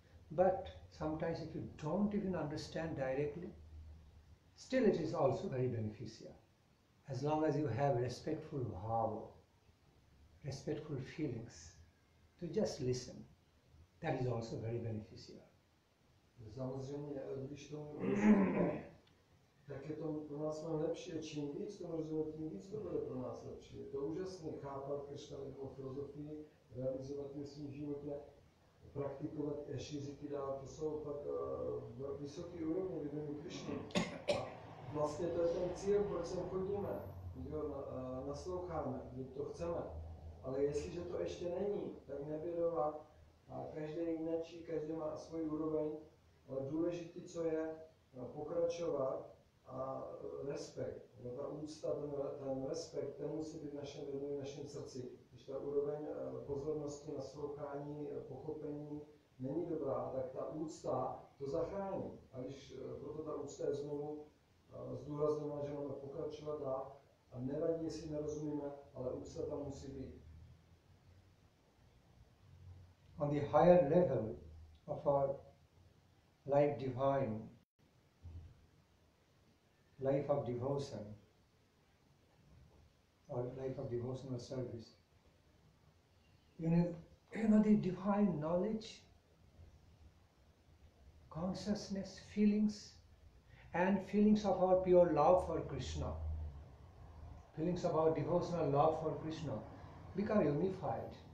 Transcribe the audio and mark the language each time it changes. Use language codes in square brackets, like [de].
[en] But sometimes if you don't even understand directly, still it is also very beneficial. As long as you have respectful bhava, respectful feelings, to just listen, that is also very beneficial. [cs] Samozřejmě, když tomu rozumíme, tak je to pro nás lepší. Čím víc tomu rozumíme, tím víc to bude pro nás lepší. Je to úžasné chápat Krišnanovou filozofii, realizovat ji v svém životě, praktikovat a šířit ji dál. To jsou pak vysoké úrovně vědomí Krišny. A vlastně to je ten cíl, proč sem chodíme. Nasloucháme, že to chceme. Ale jestliže to ještě není, tak nebědovat. A každý jináčí, každý má svůj úroveň, ale důležité, co je, pokračovat a respekt. Ta úcta, ten respekt, ten musí být v našem vědomí, v našem srdci. Když ta úroveň pozornosti, naslouchání, pochopení není dobrá, tak ta úcta to zachrání. A když proto ta úcta je znovu zdůrazněna, že máme pokračovat dál, a nevadí, jestli nerozumíme, ale úcta tam musí být. [en] On the higher level of our life divine, life of devotion, or life of devotional service, you know the divine knowledge, consciousness, feelings, and feelings of our pure love for Krishna, feelings of our devotional love for Krishna become unified.